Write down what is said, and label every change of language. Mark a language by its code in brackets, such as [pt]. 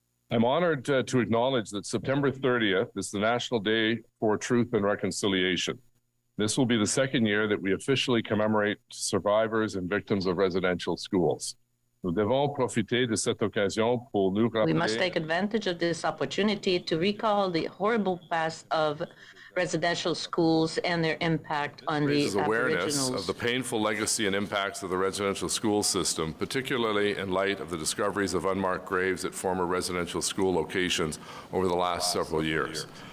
[en] I'm honored to acknowledge that September 30th is the National Day for Truth and Reconciliation. This will be the second year that we officially commemorate survivors and victims of residential schools. [fr] Nous devons profiter de cette occasion pour nous rappeler... [en] We must take advantage of this opportunity to recall the horrible past of residential schools and their impact on the awareness Aboriginals. of the painful legacy and impacts of the residential school system, particularly in light of the discoveries of unmarked graves at former residential school locations over the last several years.